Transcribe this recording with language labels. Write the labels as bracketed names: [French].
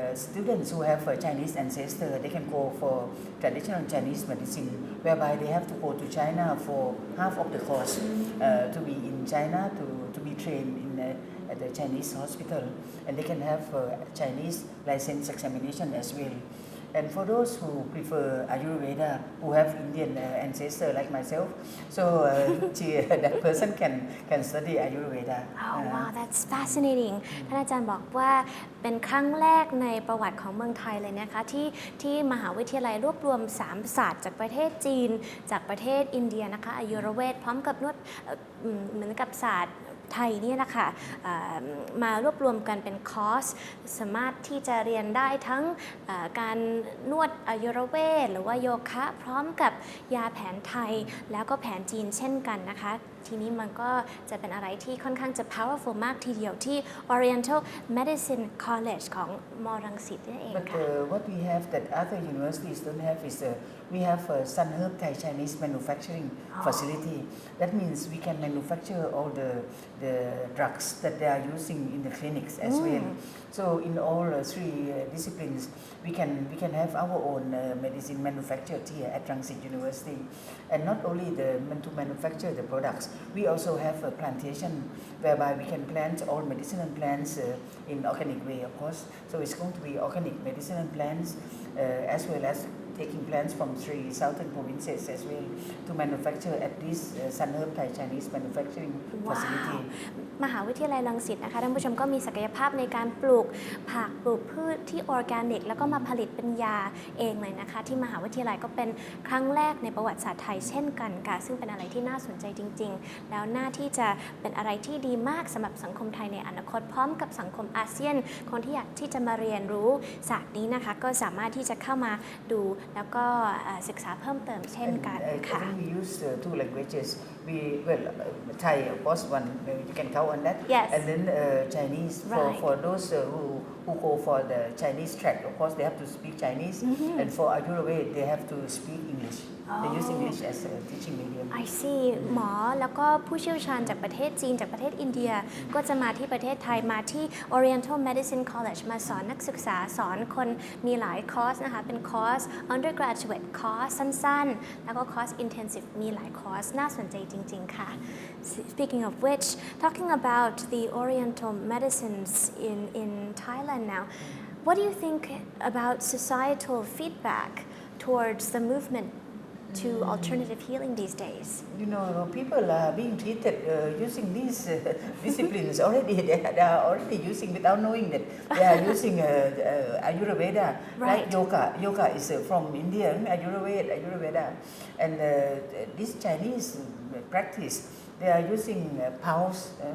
[English] students who have a Chinese ancestor, they can go for traditional Chinese medicine, whereby they have to go to China for half of the course to be in China to be trained in at the Chinese hospital, and they can have Chinese license examination as well. And for those who prefer Ayurveda, who have Indian ancestor like myself, so that person can study Ayurveda. Oh wow, that's fascinating. [Thai] ท่านอาจารย์บอกว่าเป็นครั้งแรกในประวัติของเมืองไทยเลยนะคะที่มหาวิทยาลัยรวบรวม3ศาสตร์จากประเทศจีนจากประเทศอินเดียนะคะอายุรเวทพร้อมกับนวดเหมือนกับศาสตร์ไทยนี่นะคะ มารวบรวมกันเป็นคอร์สสามารถที่จะเรียนได้ทั้งการนวดอายุรเวทหรือว่าโยคะพร้อมกับยาแผนไทยแล้วก็แผนจีนเช่นกันนะคะทีนี้มันก็จะเป็นอะไรที่ค่อนข้างจะ powerful มากทีเดียวที่ Oriental Medicine College ของมรังสิตนี่เองค่ะ [English] But what we have that other universities don't have is we have Sun Herb Thai Chinese manufacturing facility. That means we can manufacture all the drugs that they are using in the clinics as well. So in all three disciplines, we can have our own medicine manufactured here at Rangsit University, and not only to manufacture the products, we also have a plantation whereby we can plant all medicinal plants in organic way, of course. So it's going to be organic medicinal plants as well as taking plants from three southern provinces as well to manufacture at this Sun Herb Thai Chinese manufacturing facility. [Thai] มหาวิทยาลัยรังสิตนะคะท่านผู้ชมก็มีศักยภาพในการปลูกผักปลูกพืชที่ออร์แกนิกแล้วก็มาผลิตเป็นยาเองเลยนะคะที่มหาวิทยาลัยก็เป็นครั้งแรกในประวัติศาสตร์ไทยเช่นกันค่ะซึ่งเป็นอะไรที่น่าสนใจจริงๆแล้วน่าที่จะเป็นอะไรที่ดีมากสำหรับสังคมไทยในอนาคตพร้อมกับสังคมอาเซียนคนที่อยากที่จะมาเรียนรู้ศาสตร์นี้นะคะก็สามารถที่จะเข้ามาดูแล้วก็ศึกษาเพิ่มเติมเช่นกันค่ะ [English] We use two languages. Thai of course one you can count on that. Yes. And then Chinese for those who go for the Chinese track, of course they have to speak Chinese, and for Ayurveda they have to speak English. They use English as a teaching medium. I see [Thai] หมอแล้วก็ผู้เชี่ยวชาญจากประเทศจีนจากประเทศอินเดีย ก็จะมาที่ประเทศไทยมาที่ Oriental Medicine College มาสอนนักศึกษาสอนคนมีหลายคอร์สนะคะเป็นคอร์ส undergraduate คอร์สสั้นๆแล้วก็คอร์ส intensive มีหลายคอร์สน่าสนใจจริงๆค่ะ [English] Speaking of which talking about the Oriental medicines in Thailand now what do you think about societal feedback towards the movement to alternative healing these days? You know, people are being treated using these disciplines already. They are already using without knowing that they are using Ayurveda. Right. Like yoga is from India, Ayurveda, and this Chinese practice they are using pulse.